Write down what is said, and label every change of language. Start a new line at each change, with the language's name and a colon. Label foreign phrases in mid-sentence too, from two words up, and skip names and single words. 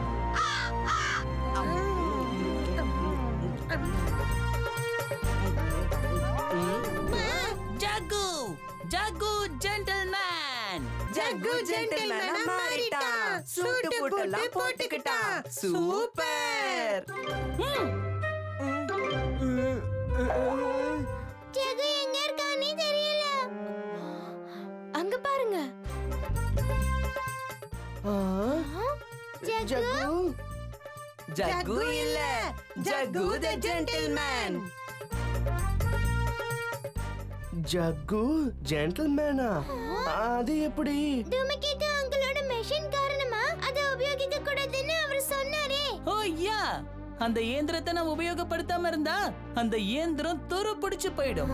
Tamil: Jagu gentleman. Jagu gentleman மாறிட்டான். சூட்டு போட்டெல்லாம் போட்டுக்கிட்டான். சூப்பர். ஜகு எங்க இருக்கானே தெரியல. அங்க பாருங்க. ஜகு இல்ல, ஜகு
English: the gentleman.
Tamil: ஜகு ஜென்டில்மேனா? அது எப்படி? டூமிகேட்டு அங்கிளோட மெஷின் காரணமா அதை உபயோகிக்க கூடாதுன்னு அவர் சொன்னாரே. ஓ யா, அந்த இயந்திரத்தை நம்ம உபயோகப்படுத்தாம இருந்தா அந்த இயந்திரம் துரு பிடிச்சு போயிடும்.